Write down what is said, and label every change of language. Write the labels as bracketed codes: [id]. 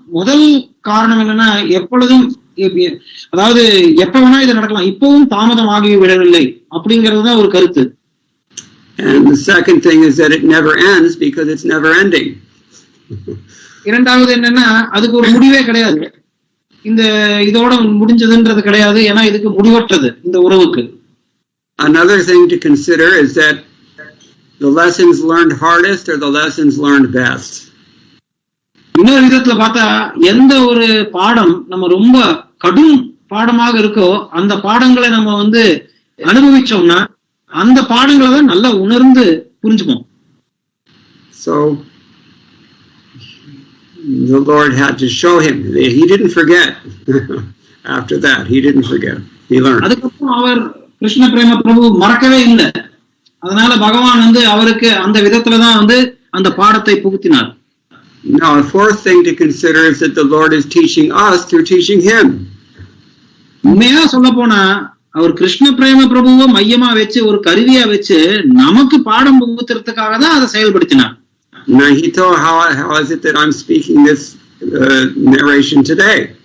[ta] முதல் காரணம் என்னன்னா, எப்பொழுதும் அதாவது எப்ப வேணா இது நடக்கலாம், இப்பவும் தாமதமாகி விடவில்லை அப்படிங்கிறது ஒரு கருத்து. [en] And the second thing is that it never ends because it's never ending. [ta] இரண்டாவது என்னன்னா, அதுக்கு ஒரு முடிவே கிடையாது. இதோட முடிஞ்சதுன்றது கிடையாது. ஏன்னா இதுக்கு முடிவற்றது இந்த உறவுக்கு. [en] Another thing to consider is that the lessons learned hardest are the lessons learned best. [ta] இன்னொரு விதத்துல பார்த்தா, எந்த ஒரு பாடம் நம்ம ரொம்ப கடும் பாடமாக இருக்கோ அந்த பாடங்களை நம்ம அனுபவிச்சோம்னா அந்த பாடங்களை தான் நல்லா உணர்ந்து புரிஞ்சுப்போம். [en] So the Lord had to show him. He didn't forget. After that, he didn't forget. He learned. [ta] அதுக்கப்புறம் அவர் கிருஷ்ண பிரேம பிரபு மறக்கவே இல்லை. அதனால பகவான் அவருக்கு அந்த விதத்துல தான் அந்த பாடத்தை புகுத்தினார். [en] Now, a fourth thing to consider is that the Lord is teaching us through teaching him. [ta] உண்மையா சொல்ல போனா அவர் கிருஷ்ண பிரேம பிரபுவை மையமா வச்சு ஒரு கருவியா வச்சு நமக்கு பாடம் புகுத்துறதுக்காக தான் அதை செயல்படுத்தினார். [en] Now, he told how is it that I'm speaking this narration today?